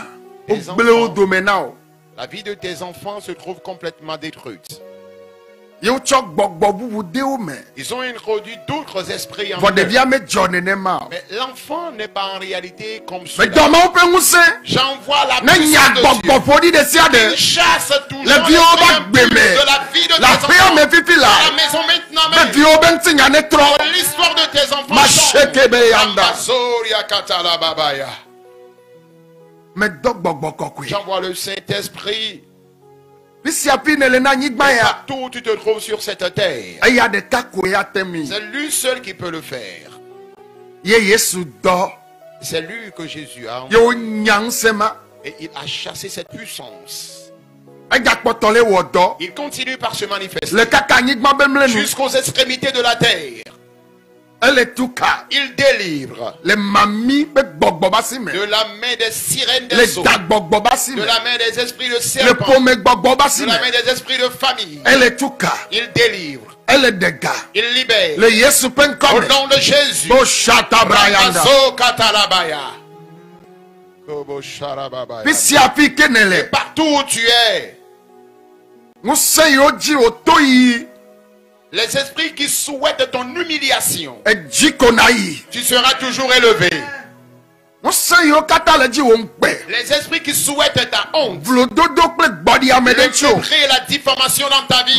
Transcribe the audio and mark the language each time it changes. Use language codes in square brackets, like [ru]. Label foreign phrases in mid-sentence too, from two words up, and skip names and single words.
[fr] Les [ee] Wogble wo [fr] enfants. [ee] dome na wo. [fr] la vie de tes enfants se trouve complètement détruite. [ee] Yewo tsɔ gbɔgbɔ bubu de wo me. [fr] Ils ont introduit d'autres esprits en [ee] Vɔ [fr] eux. [ee] ɖevia me dzɔ nenema o. [fr] Mais l'enfant n'est pas en réalité comme [ee] Me [fr] celui-là. [ee] dɔmawo ƒe ŋusẽ. [fr] J'envoie la [ee] Ne nya [fr] puissance de Dieu. [ee] gbɔgbɔ ƒoɖi ɖe sia [fr] Il [ee] ɖe. [fr] chasse toujours [ee] Le [fr] les [ee] viwo [fr] esprits [ee] va [fr] impurs [ee] gbeme. [fr] de la vie de tes [ee] La ƒea me [fr] enfants. [ee] fifi [fr] À [ee] la. [fr] la maison maintenant [ee] Be [fr] même. [ee] viwo be ŋuti nya ne trɔ. [fr] L'histoire de tes enfants Masheke be yanda. Ambasoria katalababaya. [ee] Me dɔ gbɔgbɔ kɔkɔe. [fr] J'envoie le Saint-Esprit [ee] Fi sia fi ne le na anyigba ya. [fr] partout où tu te trouves sur cette terre. [ee] Eya ɖeka koe ate mi. [fr] C'est lui seul qui peut le faire. [ee] Ye Yesu dɔ. [fr] C'est lui que Jésus a [ee] Ye [fr] envoyé. [ee] wo nya ŋusẽ ma. [fr] Et il a chassé cette puissance. [ee] Egakpɔtɔ le wɔ dɔ. [fr] Il continue par se manifester [ee] Le kaka anyigba be mle nu. [fr] jusqu'aux extrémités de la terre. [ee] Ele tu ka. [fr] Il délivre [ee] Le mami be gbɔgbɔ ba si me. [fr] de la main des sirènes [ee] Le [fr] des eaux, [ee] da gbɔgbɔ ba si [fr] de [ee] me. [fr] la main des esprits de [ee] Le [fr] serpents, [ee] pome gbɔgbɔ ba si [fr] de [ee] me. [fr] la main des esprits de famille. [ee] Ele tu ka. [fr] Il délivre, [ee] Ele dega. [fr] il libère. [ee] Le Yesu ƒe [fr] Au [ee] ŋkɔme. [fr] nom de Jésus. Bo shata brayanda. Rabaso katalabaya. Kobo sharababaya. [ee] Fi sia fi ke ne le. [fr] Partout où tu es, Les esprits qui souhaitent ton humiliation. Et Tu seras toujours élevé. Les esprits qui souhaitent ta honte. Le mépris et la diffamation dans ta vie.